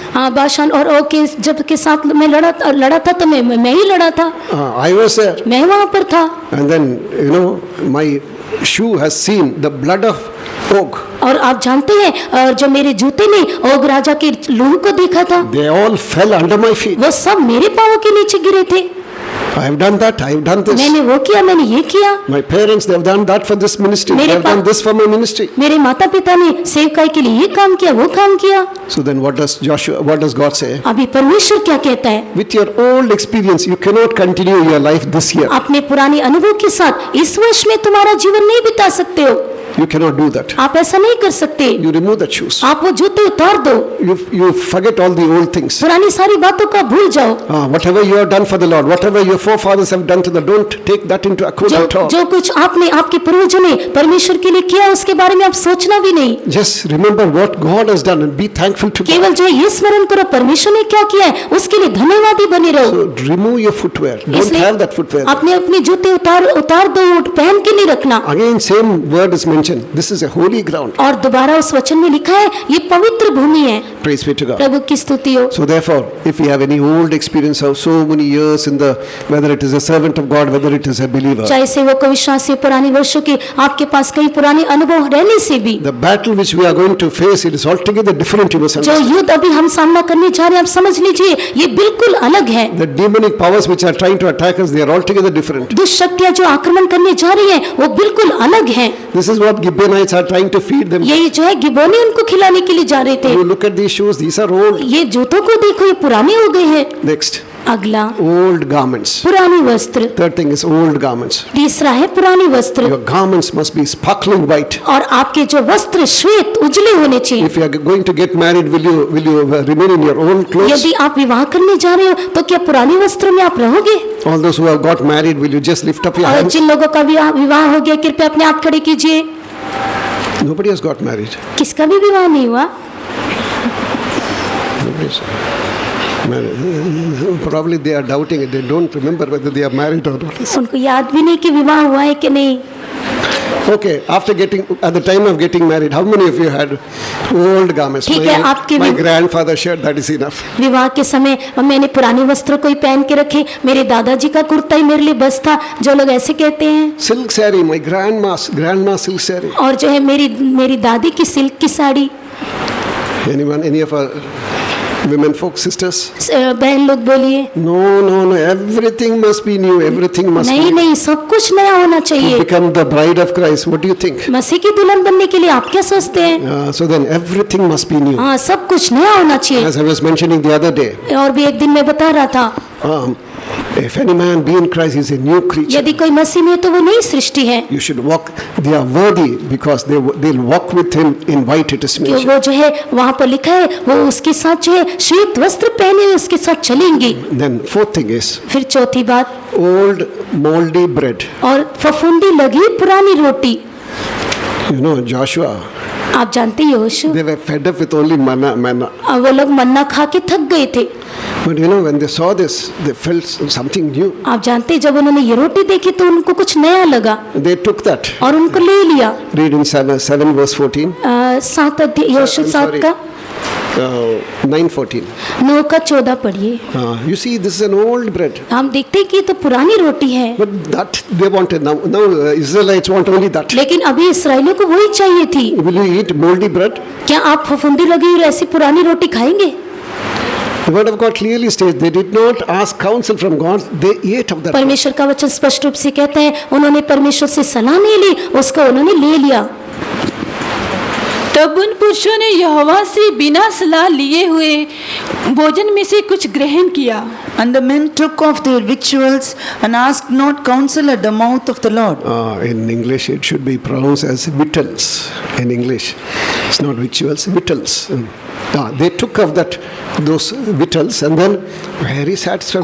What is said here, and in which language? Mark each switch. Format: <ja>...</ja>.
<hi>हाँ, बाशान और ओग के जब के साथ मैं लड़ा था तो मैं ही लड़ा था।</hi> <en>I was there.</en> <hi>मैं वहाँ पर था।</hi> <en>And then, you know, my shoe has seen the blood of Og.</en> <hi>और आप जानते हैं, और जो मेरे जूते ने ओग राजा के लहू को देखा था,</hi> <en>They all fell under my feet.</en> <hi>वो सब मेरे पाँव के नीचे गिरे थे।</hi> <en>I have done that. I have done this.</en> <hi>मैंने वो किया, मैंने ये किया।</hi> <en>My parents, they have done that for this ministry. They</en> <hi>मेरे</hi> <en>have done this for my ministry.</en> <hi>मेरे माता पिता ने सेवकाई के लिए ये काम किया, वो काम किया।</hi> <en>So then what does God say?</en> <hi>अभी परमेश्वर क्या कहता है?</hi> <en>With your old experience, you cannot continue your life this year.</en> <hi>अपने पुराने अनुभव के साथ इस वर्ष में तुम्हारा जीवन नहीं बिता सकते हो।</hi> <en>You cannot do that.</en> <hi>आप ऐसा नहीं कर सकते।</hi> <en>You remove the shoes.</en> <hi>आप वो जूते उतार दो।</hi> <en>You forget all the old things.</en> <hi>पुरानी सारी बातों का भूल जाओ।</hi> <en>Whatever you have done for the Lord, whatever your forefathers have done to the, don't take that into account at all.</en> <hi>जो कुछ आपने आपके पूर्वजों ने परमेश्वर के लिए किया उसके बारे में आप सोचना भी नहीं।</hi> <en>Just remember what God has done and be thankful to God.</en> <hi>केवल जो ये स्मरण करो परमेश्वर ने क्या किया है, उसके लिए धन्यवादी बने रहो।</hi> <en>So remove your footwear. Don't</en> <hi>इसलिए</hi> <en>have that footwear.</en> <hi>अपने अपने जूते उतार दो, पहन के नहीं रखना।</hi> <en>Again, same word is mentioned. This is a holy ground.</en> <hi>और दोबारा उस वचन में लिखा है ये पवित्र भूमि है।</hi> <en>Praise be to God.</en> <hi>प्रभु की स्तुति हो।</hi> <en>So therefore, if you have any old experience of so many years in the, whether it is a servant of God, whether it is a believer,</en> <hi>चाहे सेवक को विश्वासी पुरानी वर्षों के आपके पास कई पुराने अनुभव रहने से भी,</hi> <en>the battle which we are going to face, it is altogether different. You must</en> <hi>जो</hi> <en>understand.</en> <hi>युद्ध अभी हम सामना करने जा रहे हैं, आप समझ लीजिए ये बिल्कुल अलग है।</hi> <en>The demonic powers which are trying to attack us, they are altogether different.</en> <hi>दुष्ट शक्तियां जो आक्रमण करने जा रही हैं वो बिल्कुल अलग हैं।</hi> <en>This is what Gibeonites are trying to feed them.</en> <hi>यही जो है गिबोनी उनको खिलाने के लिए जा रहे थे।</hi> <en>You look at these shoes, these are old.</en> <hi>ये जूतों को देखो, ये पुराने हो गए हैं।</hi> <en>Next,</en> <hi>अगला</hi> <en>old garments.</en> <hi>पुरानी वस्त्र।</hi> <en>Third thing is old garments.</en> <hi>तीसरा है पुरानी वस्त्र।</hi> <en>Your garments must be sparkling white.</en> <hi>और आपके जो वस्त्र श्वेत उजले होने चाहिए।</hi> <en>If you are going to get married, will you remain in your old clothes?</en> <hi>यदि आप विवाह करने जा रहे हो तो क्या पुरानी वस्त्रों में आप रहोगे?</hi> <en>All those who have got married, will you just lift up your</en> <hi>और</hi> <en>hands?</en> <hi>जिन लोगों का विवाह हो गया कृपया अपने आप खड़े कीजिए।</hi> <en>Nobody has got married.</en> <hi>किसका भी विवाह नहीं हुआ?</hi> <en>Nobody's married. Probably they are doubting it. They don't remember whether they are married or not.</en> <hi>उनको याद भी नहीं कि विवाह हुआ है कि नहीं।</hi> <en>Okay, after getting, at the time of getting married, how many of you had old garments?</en> <hi>ठीक है, आपके</hi> <en>My</en> <hi>भी-</hi> <en>grandfather shared, that is enough.</en> <hi>विवाह के समय मैंने पुराने वस्त्रों को ही पहन के रखे। मेरे दादाजी का कुर्ता ही मेरे लिए बस था। जो लोग ऐसे कहते हैं,</hi> <en>Silk saree, my grandma silk saree.</en> <hi>और जो है मेरी दादी की सिल्क की sari.</hi> <en>Anyone, any of our women folk sisters?</en> <hi>बहन लोग बोलिए।</hi> <en>No, everything must be new, everything must</en> <hi>नहीं</hi> <en>be</en> <hi>नहीं, सब कुछ नया होना</hi> <en>to</en> <hi>चाहिए।</hi> <en>become the bride of Christ. What do you think?</en> <hi>मसीह की दुल्हन बनने के लिए आप क्या सोचते हैं?</hi> <en>So then everything must be new.</en> <hi>हाँ, सब कुछ नया होना चाहिए।</hi> <en>As I was mentioning the other day,</en> <hi>और भी एक दिन मैं बता रहा था,</hi> <en>if any man be in Christ, he is a new creature.</en> <hi>यदि कोई मसीह में है तो वो नई सृष्टि है।</hi> <en>You should walk, they are worthy because they'll walk with him in white, it is</en> <hi>कि</hi> <en>mentioned.</en> <hi>वो जो है वहाँ पर लिखा है वो उसके साथ जो है श्वेत वस्त्र पहने हुए उसके साथ चलेंगे।</hi> <en>Then fourth thing is</en> <hi>फिर चौथी बात,</hi> <en>old moldy bread.</en> <hi>और फफूंदी लगी पुरानी रोटी।</hi> <en>You know, Joshua,</en> <hi>आप जानते हैं यहोशू,</hi> <en>they were fed up with only manna.</en> <hi>वो लोग मन्ना खा के थक गए थे।</hi> <en>But you know, when they saw this, they felt something new.</en> <hi>आप जानते हैं जब उन्होंने ये रोटी देखी तो उनको कुछ नया लगा</hi> <en>They took that.</en> <hi>और उनको ले लिया।</hi> <en>Read in 7 verse 14.</en> <hi>7 अध्याय यहोशू 7 का</hi> <en>9:14.</en> <hi>9 का 14 पढ़िए।</hi> <en>You see, this is an old bread.</en> <hi>हम देखते हैं कि ये तो पुरानी रोटी है,</hi> <en>But that they wanted. Now Israelites want only that.</en> <hi>लेकिन अभी इसराइलियों को वही चाहिए थी।</hi> <en>Will you eat moldy bread?</en> <hi>क्या आप फफूंदी लगी हुई ऐसी पुरानी रोटी खाएंगे?</hi> <en>The word of God clearly states they did not ask counsel from God, they ate of that.</en> <hi>परमेश्वर का वचन स्पष्ट रूप से कहता है उन्होंने परमेश्वर से सलाह नहीं ली, उसको उन्होंने ले लिया। तब उन पुरुषों ने यहोवा से बिना सलाह लिए हुए भोजन में से कुछ ग्रहण किया।</hi> <en>And the men took off their victuals and asked not counsel at the mouth of the Lord. In English, it should be pronounced as victuals. In English, it's not victuals, victuals. They took off those victuals and then very satisfied.</en>